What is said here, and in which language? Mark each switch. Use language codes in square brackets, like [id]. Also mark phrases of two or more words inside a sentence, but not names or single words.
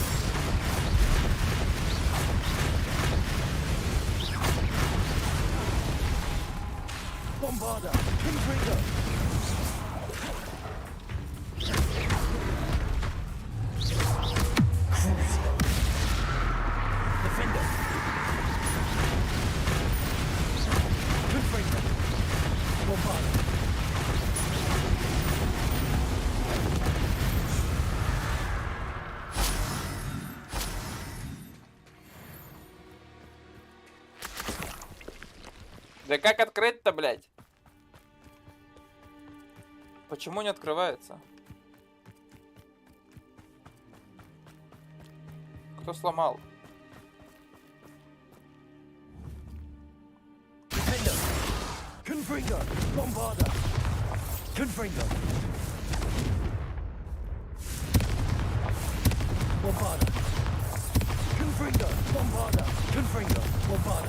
[la] Bombarda. Confringo. Defender. Confringo. Bombarda. [ru] Да как открыть-то, блядь? Почему не открывается? Кто сломал? [la] Confringo! Bombarda! Confringo! Bombarda! Confringo! Bombarda! Confringo! Bombarda!